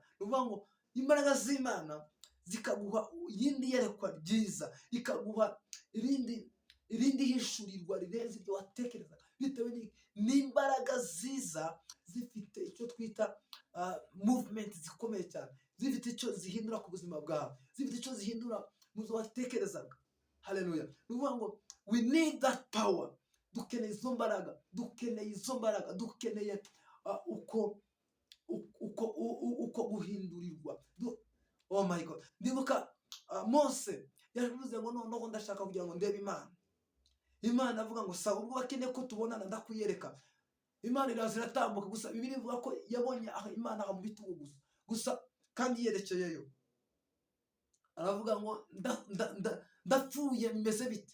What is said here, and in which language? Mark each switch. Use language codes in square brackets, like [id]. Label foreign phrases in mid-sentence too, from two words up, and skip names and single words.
[rw] Ni ukuvuga ngo imbaraga z'Imana zikaguha irindi yerekwa ryiza, ikaguha irindi hishurirwa rirenze ibyo watekerezaga. Bitewe n'imbaraga ziza zifite icyo twita movement zikomeye cyane, zifite icyo zihindura ku buzima bwawe, zifite icyo zihindura mu byo watekerezaga. Haleluya! Ni ukuvuga ngo [en] we need that power. [rw] Dukeneye izo mbaraga, dukeneye uko guhindurirwa. [en] Oh my God! [rw] Ndibuka Mose yavuze ngo noneho ndashaka kugira ngo ndebe Imana. Imana avuga ngo sawa, ubwo bakeneye ko tubonana ndakwiyereka. Imana iraza iratambuka, gusa Bibiliya ivuga ko yabonye Imana mu bitugu gusa kandi yerekeyeyo. Aravuga ngo ndapfuye, bimeze bite?